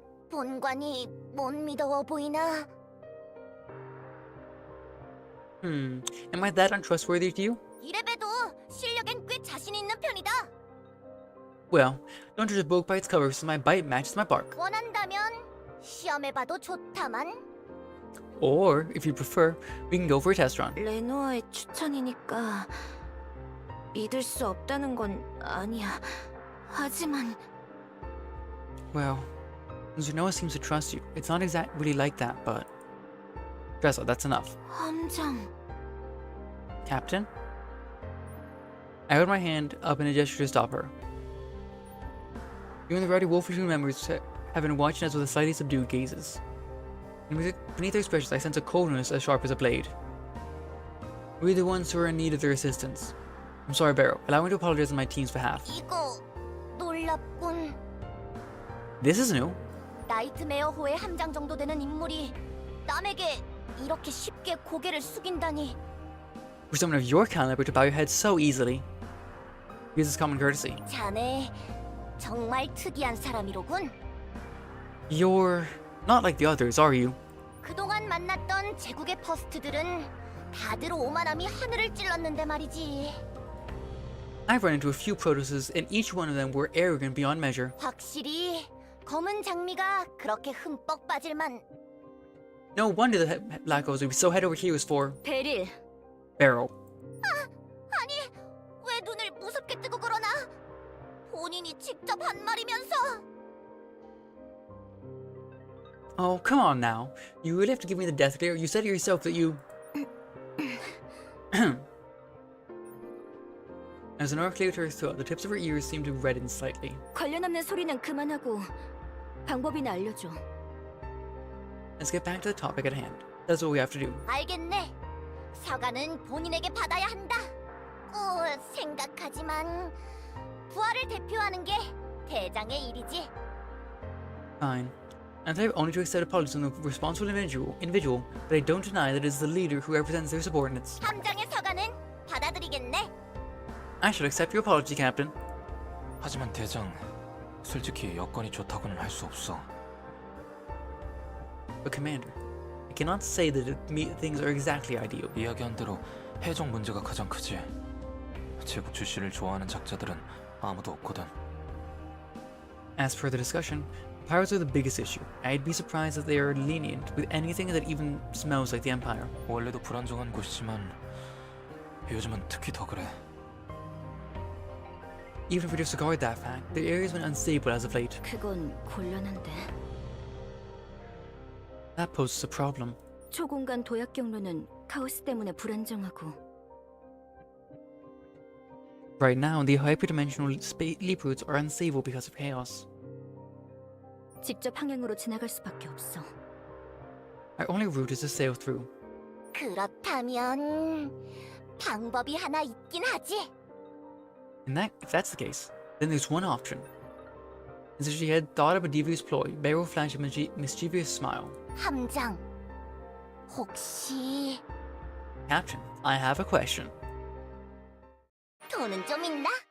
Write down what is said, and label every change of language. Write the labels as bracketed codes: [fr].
[ko] 본관이 못 믿어워 보이나? [en] Am I that untrustworthy to you? [ko] 이래봬도 실력엔 꽤 자신 있는 편이다. [en] Well, don't judge a book by its cover, since my bite matches my bark. [ko] 원한다면 시험해봐도 좋다만. [en] Or, if you prefer, we can go for a test run. [ko] 레노아의 추천이니까 믿을 수 없다는 건 아니야. 하지만 [en] Well, since Noah seems to trust you, it's not exactly like that, but... Dressa, that's enough. [ko] 함장. [en] Captain? I held my hand up in a gesture to stop her. You and the rowdy wolf crew members have been watching us with a slightly subdued gazes. And beneath their expressions, I sense a coldness as sharp as a blade. We're the ones who are in need of their assistance. I'm sorry, Barrow. Allow me to apologize on my team's behalf. [ko] 이거 놀랍군. [en] This is new. [ko] 나이트메어호의 함장 정도 되는 인물이 남에게 이렇게 쉽게 고개를 숙인다니. [en] For someone of your caliber to bow your head so easily. Use this common courtesy. [ko] 자네 정말 특이한 사람이로군. [en] You're not like the others, are you? [ko] 그동안 만났던 제국의 퍼스트들은 다들 오만함이 하늘을 찔렀는데 말이지. [en] I've run into a few Protoses, and each one of them were arrogant beyond measure. [ko] 확실히 검은 장미가 그렇게 흠뻑 빠질만. [en] No wonder the Black Oaks would be so head over heels for [ko] 베릴, [en] Barrow. [ko] 아니 왜 눈을 무섭게 뜨고 그러나? 본인이 직접 한 말이면서. [en] Oh, come on now. You really have to give me the death glare. You said it yourself that you... As an arc cleared her throat, the tips of her ears seemed to redden slightly. [ko] 관련 없는 소리는 그만하고 방법이나 알려줘. [en] Let's get back to the topic at hand. That's what we have to do. [ko] 알겠네. 사과는 본인에게 받아야 한다. 생각하지만 부하를 대표하는 게 대장의 일이지. [en] Fine. And they're only to accept apologies from the responsible individual, but I don't deny that it is the leader who represents their subordinates. [ko] 함장의 사과는 받아들이겠네. [en] I shall accept your apology, Captain. [ko] 하지만 대장, 솔직히 여건이 좋다고는 할 수 없어. [en] But Commander, I cannot say that things are exactly ideal. [ko] 이야기한 대로 해적 문제가 가장 크지. 제국 출신을 좋아하는 작자들은 아무도 없거든. [en] As per the discussion, pirates are the biggest issue. I'd be surprised if they are lenient with anything that even smells like the Empire. [ko] 원래도 불안정한 곳이지만 요즘은 특히 더 그래. [en] Even if we disregard that fact, the area has been unstable as of late. [ko] 그건 곤란한데. [en] That poses a problem. [ko] 초공간 도약 경로는 카오스 때문에 불안정하고 [en] Right now, the hyperdimensional leap routes are unstable because of chaos. [ko] 직접 항행으로 지나갈 수밖에 없어. [en] Our only route is to sail through. [ko] 그렇다면 방법이 하나 있긴 하지. [en] If that's the case, then there's one option. As if she had thought of a devious ploy, Barrow flashed a mischievous smile. [ko] 함장, 혹시 [en] Captain, I have a question. [ko] 돈은 좀 있나?